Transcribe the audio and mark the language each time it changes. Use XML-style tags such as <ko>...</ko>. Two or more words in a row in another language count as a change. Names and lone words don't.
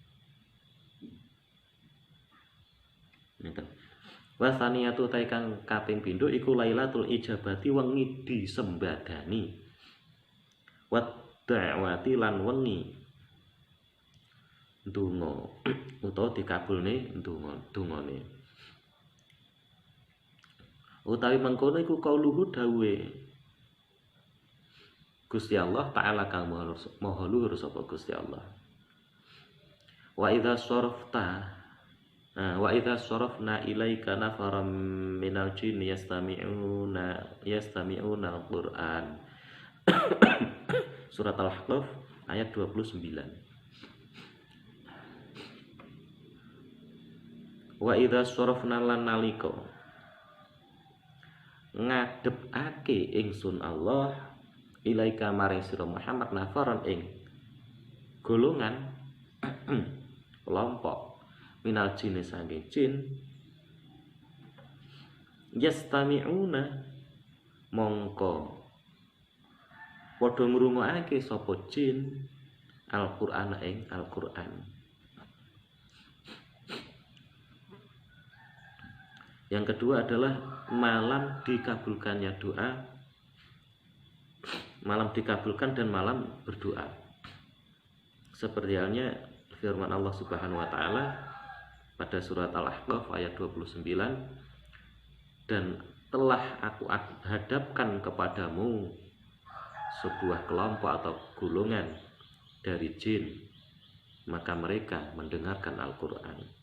<jv>Wasaniyatu taikang kaping pindho iku Lailatul Ijabati, wengi disembadani,</jv> <ar>و دعوة</ar> <jv>lan wengi donga utawa dikabulne dongane. Utawi mengkono iku kauluhu dawe Gusti Allah Ta'ala kang maha luhur sapa Gusti Allah.</jv> <ar>وإذ صرفنا إليك نفرا من الجن يستمعون القرآن.</ar> <jv>Surat Al-Ahqaf ayat 29.</jv> <ar>وإذ صرفنا</ar> <jv>lan nalika ngadepake ingsun Allah ilaika maring sira Muhammad nafaran ing golongan kelompok</jv> <ar>من الجن</ar> <jv>saking jin yastami'una mongko padha ngrungokake sapa jin Al-Qur'an ing Al-Qur'an.</jv> <id>Yang kedua adalah malam dikabulkannya doa, malam dikabulkan dan malam berdoa. Seperti halnya firman Allah</id> <ar>سبحانه وتعالى</ar> <id>pada surat Al-Ahqaf ayat 29, dan telah aku hadapkan kepadamu sebuah kelompok atau golongan dari jin, maka mereka mendengarkan Al-Quran.</id>